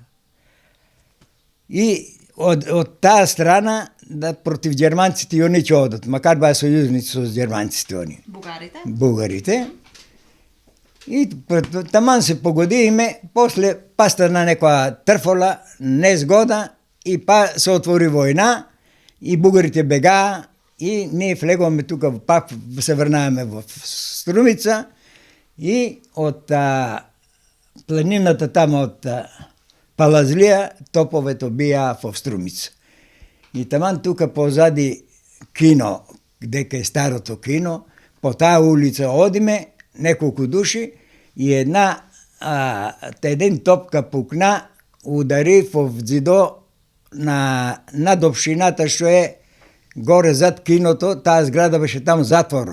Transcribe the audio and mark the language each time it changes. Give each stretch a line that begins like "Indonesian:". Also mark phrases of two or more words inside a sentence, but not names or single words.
Bulgarian: И от тази страна да против германците и они че одат, макар ба съюзници с германците они. Бугарите. И таман се погоди име, после паста на некоя търфола, незгода и па се отвори война и бугарите бега и ние влегваме тук, пак се върнаваме в Струмица и от планината там от Палазлия топовето бия в Струмица. И таман тук позади кино, дека е старото кино, по тая улица одиме, неколко души и един топка пукна, удари в зидо над общината, що е горе зад киното, тази сграда беше там затворо.